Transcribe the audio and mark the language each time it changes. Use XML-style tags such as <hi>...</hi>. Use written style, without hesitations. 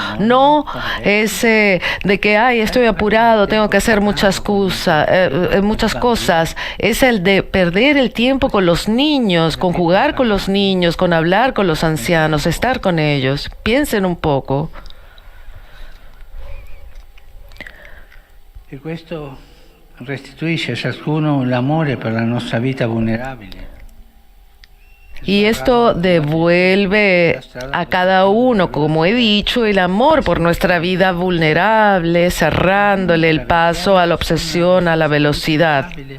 <es>No ese de que, ay, estoy apurado, tengo que hacer muchas cosas. Es el de perder el tiempo con los niños, con jugar con los niños, con hablar con los ancianos, estar con ellos. Piensen un poco.</es> <it>E questo restituisce a ciascuno l'amore per la nostra vita vulnerabile.</it> <es>Y esto devuelve a cada uno, como he dicho, el amor por nuestra vida vulnerable, cerrándole el paso a la obsesión, a la velocidad.</es>